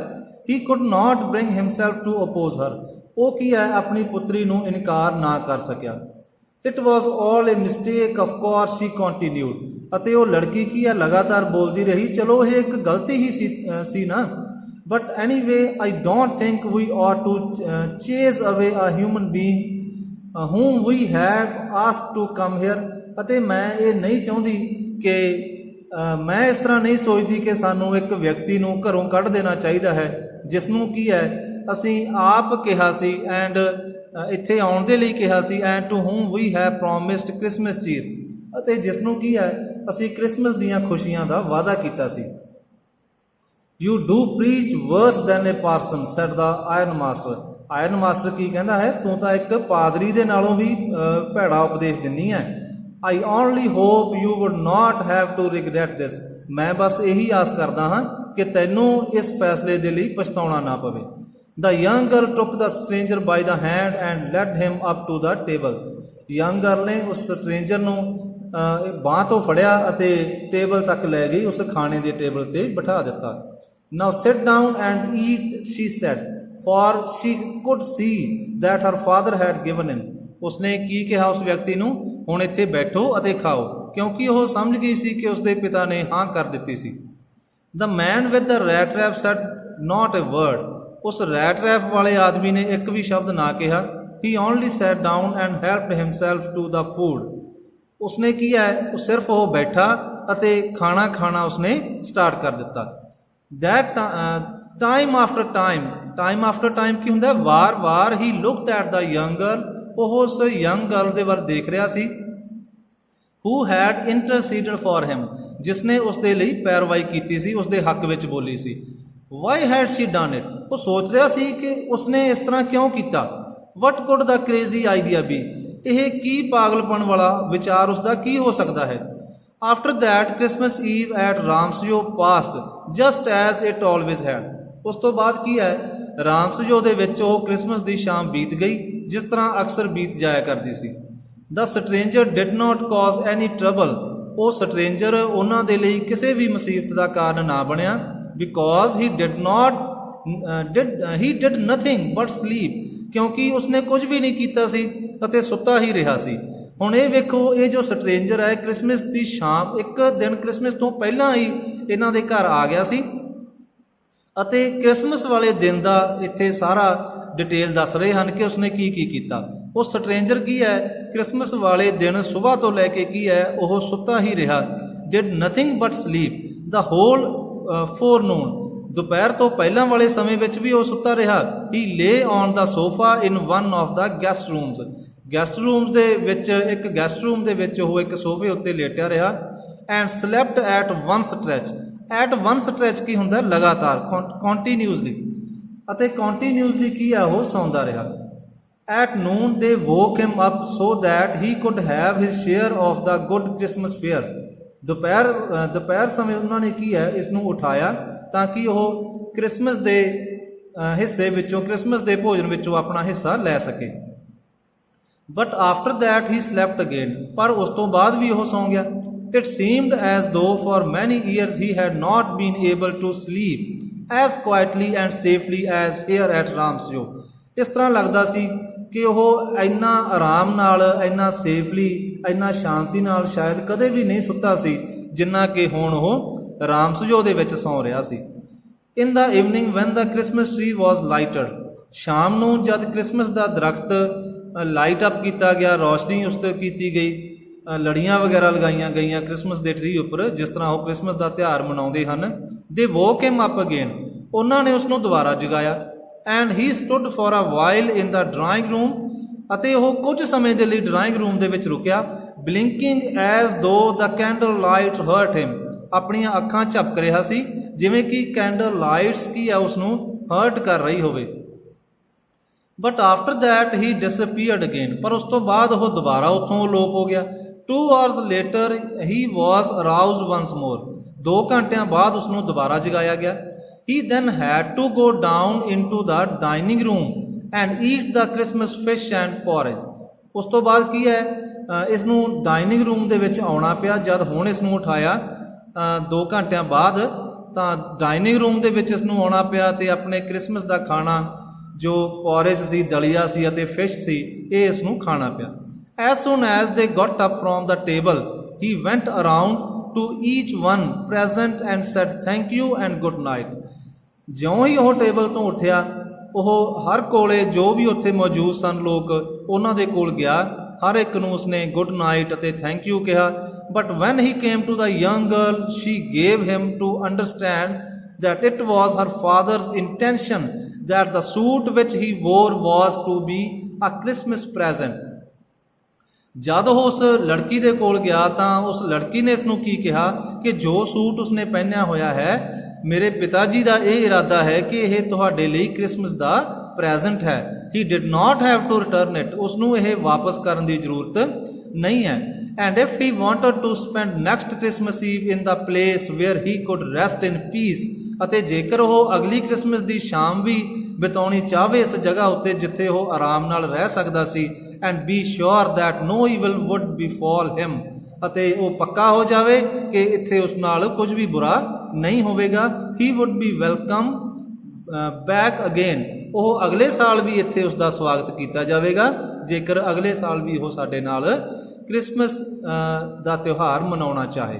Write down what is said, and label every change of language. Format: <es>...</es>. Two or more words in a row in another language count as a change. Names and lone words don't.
<en>he could not bring himself to oppose her,</en> <pa>ਉਹ ਕੀ ਹੈ, ਆਪਣੀ ਪੁੱਤਰੀ ਨੂੰ ਇਨਕਾਰ ਨਾ ਕਰ ਸਕਿਆ।</pa> <en>it was all a mistake of course he continued,</en> <pa>ਅਤੇ ਉਹ ਲੜਕੀ ਕੀ ਹੈ, ਲਗਾਤਾਰ ਬੋਲਦੀ ਰਹੀ, ਚਲੋ ਇਹ ਇੱਕ ਗਲਤੀ ਹੀ ਸੀ ਨਾ।</pa> <en>but any way I don't think we ought to chase away a human being whom we had asked to come here,</en> <pa>ਅਤੇ ਮੈਂ ਇਹ ਨਹੀਂ ਚਾਹੁੰਦੀ ਕਿ ਮੈਂ ਇਸ ਤਰ੍ਹਾਂ ਨਹੀਂ ਸੋਚਦੀ ਕਿ ਸਾਨੂੰ ਇੱਕ ਵਿਅਕਤੀ ਨੂੰ ਘਰੋਂ ਕੱਢ ਦੇਣਾ ਚਾਹੀਦਾ ਹੈ ਜਿਸ ਨੂੰ ਕੀ ਹੈ ਅਸੀਂ ਆਪ ਕਿਹਾ ਸੀ ਐਂਡ ਇੱਥੇ ਆਉਣ ਦੇ ਲਈ ਕਿਹਾ ਸੀ,</pa> <en>and to whom we have promised Christmas cheer,</en> <pa>ਅਤੇ ਜਿਸ ਨੂੰ ਕੀ ਹੈ ਅਸੀਂ ਕ੍ਰਿਸਮਸ ਦੀਆਂ ਖੁਸ਼ੀਆਂ ਦਾ ਵਾਅਦਾ ਕੀਤਾ ਸੀ।</pa> <en>You do preach worse than a parson, said the iron master. iron master</en> <pa>ਕੀ ਕਹਿੰਦਾ ਹੈ, ਤੂੰ ਤਾਂ ਇੱਕ ਪਾਦਰੀ ਦੇ ਨਾਲੋਂ ਵੀ ਭੈੜਾ ਉਪਦੇਸ਼ ਦਿੰਦੀ ਹੈ।</pa> <en>I only hope you would not have to regret this.</en> <pa>ਮੈਂ ਬਸ ਇਹੀ ਆਸ ਕਰਦਾ ਹਾਂ ਕਿ ਤੈਨੂੰ ਇਸ ਫੈਸਲੇ ਦੇ ਲਈ ਪਛਤਾਉਣਾ ਨਾ ਪਵੇ।</pa> <en>The young girl took the stranger by the hand and led him up to the table. Young girl</en> <pa>ਨੇ ਉਸ ਸਟ੍ਰੇਂਜਰ ਨੂੰ ਬਾਂਹ ਤੋਂ ਫੜਿਆ ਅਤੇ ਟੇਬਲ ਤੱਕ ਲੈ ਗਈ, ਉਸ ਖਾਣੇ ਦੇ ਟੇਬਲ ਤੇ ਬਿਠਾ ਦਿੱਤਾ।</pa> <en>Now sit down and eat, she said, for she could see that her father had given in.</en> <pa>ਉਸਨੇ ਕੀ ਕਿਹਾ ਉਸ ਵਿਅਕਤੀ ਨੂੰ, ਹੁਣ ਇੱਥੇ ਬੈਠੋ ਅਤੇ ਖਾਓ, ਕਿਉਂਕਿ ਉਹ ਸਮਝ ਗਈ ਸੀ ਕਿ ਉਸਦੇ ਪਿਤਾ ਨੇ ਹਾਂ ਕਰ ਦਿੱਤੀ ਸੀ।</pa> <en>The man with the rat trap said not a word.</en> <pa>ਉਸ</pa> <en>rat rap</en> <pa>ਵਾਲੇ ਆਦਮੀ ਨੇ ਇੱਕ ਵੀ ਸ਼ਬਦ ਨਾ ਕਿਹਾ।</pa> <en>He only sat down and helped himself to the food.</en> <pa>ਉਸਨੇ ਕੀ ਹੈ, ਸਿਰਫ ਉਹ ਬੈਠਾ ਅਤੇ ਖਾਣਾ ਖਾਣਾ ਉਸਨੇ ਸਟਾਰਟ ਕਰ ਦਿੱਤਾ।</pa> <en>That time after time</en> <pa>ਕੀ ਹੁੰਦਾ, ਵਾਰ</pa> <en>he looked at the young girl,</en> <pa>ਉਹ ਉਸ</pa> <en>young girl</en> <pa>ਦੇ ਵੱਲ ਦੇਖ ਰਿਹਾ ਸੀ।</pa> <en>who had interceded for him,</en> <pa>ਜਿਸਨੇ ਉਸ ਦੇ ਲਈ ਪੈਰਵਾਈ ਕੀਤੀ ਸੀ, ਉਸ ਦੇ ਹੱਕ ਵਿੱਚ ਬੋਲੀ ਸੀ।</pa> <en>why had she done it,</en> <pa>ਉਹ ਸੋਚ ਰਿਹਾ ਸੀ ਕਿ ਉਸਨੇ ਇਸ ਤਰ੍ਹਾਂ ਕਿਉਂ ਕੀਤਾ।</pa> <en>what could the crazy idea be,</en> <pa>ਇਹ ਕੀ ਪਾਗਲਪਨ ਵਾਲਾ ਵਿਚਾਰ ਉਸਦਾ ਕੀ ਹੋ ਸਕਦਾ ਹੈ।</pa> <en>after that Christmas Eve at Ramsjo passed just as it always had,</en> <pa>ਉਸ ਤੋਂ ਬਾਅਦ ਕੀ ਹੈ, ਰਾਮਸਜੋ ਦੇ ਵਿੱਚ ਉਹ ਕ੍ਰਿਸਮਸ ਦੀ ਸ਼ਾਮ ਬੀਤ ਗਈ ਜਿਸ ਤਰ੍ਹਾਂ ਅਕਸਰ ਬੀਤ ਜਾਇਆ ਕਰਦੀ ਸੀ।</pa> <en>The stranger did not cause any trouble,</en> <pa>ਉਹ ਸਟ੍ਰੇਂਜਰ ਉਹਨਾਂ ਦੇ ਲਈ ਕਿਸੇ ਵੀ ਮੁਸੀਬਤ ਦਾ ਕਾਰਨ ਨਾ ਬਣਿਆ।</pa> <en>because he did nothing but sleep,</en> <pa>ਕਿਉਂਕਿ ਉਸਨੇ ਕੁਝ ਵੀ ਨਹੀਂ ਕੀਤਾ ਸੀ ਅਤੇ ਸੁੱਤਾ ਹੀ ਰਿਹਾ ਸੀ। ਹੁਣ ਇਹ ਵੇਖੋ, ਇਹ ਜੋ ਸਟ੍ਰੇਂਜਰ ਹੈ ਕ੍ਰਿਸਮਸ ਦੀ ਸ਼ਾਮ, ਇੱਕ ਦਿਨ ਕ੍ਰਿਸਮਸ ਤੋਂ ਪਹਿਲਾਂ ਹੀ ਇਹਨਾਂ ਦੇ ਘਰ ਆ ਗਿਆ ਸੀ ਅਤੇ ਕ੍ਰਿਸਮਸ ਵਾਲੇ ਦਿਨ ਦਾ ਇੱਥੇ ਸਾਰਾ ਡਿਟੇਲ ਦੱਸ ਰਹੇ ਹਨ ਕਿ ਉਸਨੇ ਕੀ ਕੀ ਕੀਤਾ। ਉਹ ਸਟ੍ਰੇਂਜਰ ਕੀ ਹੈ, ਕ੍ਰਿਸਮਸ ਵਾਲੇ ਦਿਨ ਸਵੇਰ ਤੋਂ ਲੈ ਕੇ ਕੀ ਹੈ, ਉਹ ਸੁੱਤਾ ਹੀ ਰਿਹਾ।</pa> <en>did nothing but sleep the whole forenoon,</en> <pa>ਦੁਪਹਿਰ ਤੋਂ ਪਹਿਲਾਂ ਵਾਲੇ ਸਮੇਂ ਵਿੱਚ ਵੀ ਉਹ ਸੁੱਤਾ ਰਿਹਾ।</pa> <en>he lay on the sofa in one of the guest rooms, guest rooms</en> <pa>ਦੇ ਵਿੱਚ, ਇੱਕ</pa> <en>guest room</en> <pa>ਦੇ ਵਿੱਚ ਉਹ ਇੱਕ ਸੋਫੇ ਉੱਤੇ ਲੇਟਿਆ ਰਿਹਾ।</pa> <en>and slept at one stretch, at one stretch</en> <pa>ਕੀ ਹੁੰਦਾ, ਲਗਾਤਾਰ, ਕੰਟੀਨਿਊਸਲੀ, ਅਤੇ ਕੰਟੀਨਿਊਸਲੀ ਕੀ ਆ, ਉਹ ਸੌਂਦਾ ਰਿਹਾ।</pa> <en>at noon they woke him up so that he could have his share of the good Christmas fare,</en> <pa>ਦੁਪਹਿਰ ਸਮੇਂ ਉਹਨਾਂ ਨੇ ਕੀ ਹੈ, ਇਸ ਨੂੰ ਉਠਾਇਆ ਤਾਂ ਕਿ ਉਹ ਕ੍ਰਿਸਮਸ ਦੇ ਹਿੱਸੇ ਵਿੱਚੋਂ, ਕ੍ਰਿਸਮਸ ਦੇ ਭੋਜਨ ਵਿੱਚੋਂ ਆਪਣਾ ਹਿੱਸਾ ਲੈ ਸਕੇ।</pa> <en>but after that he slept again,</en> <pa>ਪਰ ਉਸ ਤੋਂ ਬਾਅਦ ਵੀ ਉਹ ਸੌਂ ਗਿਆ।</pa> <en>it seemed as though for many years he had not been able to sleep as quietly and safely as here at Ramsjo,</en> <pa>ਇਸ ਤਰ੍ਹਾਂ ਲੱਗਦਾ ਸੀ ਕਿ ਉਹ ਇੰਨਾ ਆਰਾਮ ਨਾਲ, ਇੰਨਾ ਸੇਫਲੀ, ਇੰਨਾ ਸ਼ਾਂਤੀ ਨਾਲ ਸ਼ਾਇਦ ਕਦੇ ਵੀ ਨਹੀਂ ਸੁੱਤਾ ਸੀ ਜਿੰਨਾ ਕਿ ਹੁਣ ਉਹ ਰਾਮਸਜੋ ਦੇ ਵਿੱਚ ਸੌਂ ਰਿਹਾ ਸੀ।</pa> <en>in the evening when the Christmas tree was lighted,</en> <pa>ਸ਼ਾਮ ਨੂੰ ਜਦ ਕ੍ਰਿਸਮਸ ਦਾ ਦਰਖਤ</pa> <en>light up</en> <pa>ਕੀਤਾ ਗਿਆ, ਰੋਸ਼ਨੀ ਉਸ ਤੇ ਕੀਤੀ ਗਈ, ਲੜੀਆਂ ਵਗੈਰਾ ਲਗਾਈਆਂ ਗਈਆਂ ਕ੍ਰਿਸਮਸ ਦੇ ਟਰੀ ਉੱਪਰ, ਜਿਸ ਤਰ੍ਹਾਂ ਉਹ ਕ੍ਰਿਸਮਸ ਦਾ ਤਿਉਹਾਰ ਮਨਾਉਂਦੇ ਹਨ।</pa> <en>they woke him up again,</en> <pa>ਉਹਨਾਂ ਨੇ ਉਸਨੂੰ ਦੁਬਾਰਾ ਜਗਾਇਆ।</pa> <en>and he stood for a while in the drawing room,</en> <pa>ਅਤੇ ਉਹ ਕੁਝ ਸਮੇਂ ਦੇ ਲਈ</pa> <en>drawing room</en> <pa>ਦੇ ਵਿੱਚ ਰੁਕਿਆ।</pa> <en>blinking as though the candle light hurt him,</en> <pa>ਆਪਣੀਆਂ ਅੱਖਾਂ ਝਪਕ ਰਿਹਾ ਸੀ ਜਿਵੇਂ ਕਿ</pa> <en>candle lights</en> <pa>ਕੀ ਆ, ਉਸਨੂੰ ਹਰਟ ਕਰ ਰਹੀ ਹੋਵੇ।</pa> <en>but after that he disappeared again,</en> <pa>ਪਰ ਉਸ ਤੋਂ ਬਾਅਦ ਉਹ ਦੁਬਾਰਾ ਉੱਥੋਂ ਅਲੋਪ ਹੋ ਗਿਆ।</pa> <en>2 hours later he was aroused once more, 2</en> <pa>ਘੰਟਿਆਂ ਬਾਅਦ ਉਸਨੂੰ ਦੁਬਾਰਾ ਜਗਾਇਆ ਗਿਆ।</pa> <en>he then had to go down into the dining room and eat the Christmas fish and porridge,</en> <pa>ਉਸ ਤੋਂ ਬਾਅਦ ਕੀ ਹੈ, ਇਸ ਨੂੰ</pa> <en>dining room</en> <pa>ਦੇ ਵਿੱਚ ਆਉਣਾ ਪਿਆ। ਜਦ ਹੁਣ ਇਸ ਨੂੰ ਉਠਾਇਆ 2 ਘੰਟਿਆਂ ਬਾਅਦ, ਤਾਂ</pa> <en>dining room</en> <pa>ਦੇ ਵਿੱਚ ਇਸ ਨੂੰ ਆਉਣਾ ਪਿਆ ਤੇ ਆਪਣੇ ਕ੍ਰਿਸਮਸ ਦਾ ਖਾਣਾ ਜੋ ਪੋਰੇਜ ਸੀ, ਦਲੀਆ ਸੀ ਅਤੇ ਫਿਸ਼ ਸੀ, ਇਹ ਇਸ ਨੂੰ ਖਾਣਾ ਪਿਆ।</pa> <en>as soon as they got up from the table he went around to each one present and said thank you and good night,</en> <pa>ਜਿਉਂ ਹੀ ਉਹ ਟੇਬਲ ਤੋਂ ਉੱਠਿਆ, ਉਹ ਹਰ ਕੋਲੇ ਜੋ ਵੀ ਉੱਥੇ ਮੌਜੂਦ ਸਨ ਲੋਕ, ਉਹਨਾਂ ਦੇ ਕੋਲ ਗਿਆ, ਹਰ ਇੱਕ ਨੂੰ ਉਸਨੇ</pa> <en>good night</en> <pa>ਅਤੇ</pa> <en>thank you</en> <pa>ਕਿਹਾ।</pa> <en>but when he came to the young girl she gave him to understand that it was her father's intention that the suit which he wore was to be a Christmas present,</en> <pa>ਜਦ ਉਹ ਉਸ ਲੜਕੀ ਦੇ ਕੋਲ ਗਿਆ ਤਾਂ ਉਸ ਲੜਕੀ ਨੇ ਇਸ ਨੂੰ ਕੀ ਕਿਹਾ ਕਿ ਜੋ ਸੂਟ ਉਸਨੇ ਪਹਿਨਿਆ ਹੋਇਆ ਹੈ, ਮੇਰੇ ਪਿਤਾ ਜੀ ਦਾ ਇਹ ਇਰਾਦਾ ਹੈ ਕਿ ਇਹ ਤੁਹਾਡੇ ਲਈ ਕ੍ਰਿਸਮਸ ਦਾ ਪ੍ਰੈਜ਼ੈਂਟ ਹੈ।</pa> <en>he did not have to return it,</en> <pa>ਉਸਨੂੰ ਇਹ ਵਾਪਸ ਕਰਨ ਦੀ ਜ਼ਰੂਰਤ ਨਹੀਂ ਹੈ।</pa> <en>and if he wanted to spend next Christmas Eve in the place where he could rest in peace,</en> <pa>ਅਤੇ ਜੇਕਰ ਉਹ ਅਗਲੀ ਕ੍ਰਿਸਮਸ ਦੀ ਸ਼ਾਮ ਵੀ ਬਿਤਾਉਣੀ ਚਾਹਵੇ ਇਸ ਜਗ੍ਹਾ ਉੱਤੇ ਜਿੱਥੇ ਉਹ ਆਰਾਮ ਨਾਲ ਰਹਿ ਸਕਦਾ ਸੀ,</pa> <en>and be sure that no evil would befall him,</en> <pa>ਅਤੇ ਉਹ ਪੱਕਾ ਹੋ ਜਾਵੇ ਕਿ ਇੱਥੇ ਉਸ ਨਾਲ ਕੁਝ ਵੀ ਬੁਰਾ ਨਹੀਂ ਹੋਵੇਗਾ,</pa> <en>he would be welcome back again,</en> <pa>ਉਹ ਅਗਲੇ ਸਾਲ ਵੀ ਇੱਥੇ ਉਸ ਦਾ ਸਵਾਗਤ ਕੀਤਾ ਜਾਵੇਗਾ ਜੇਕਰ ਅਗਲੇ ਸਾਲ ਵੀ ਉਹ ਸਾਡੇ ਨਾਲ ਕ੍ਰਿਸਮਸ ਦਾ ਤਿਉਹਾਰ ਮਨਾਉਣਾ ਚਾਹੇ।</pa>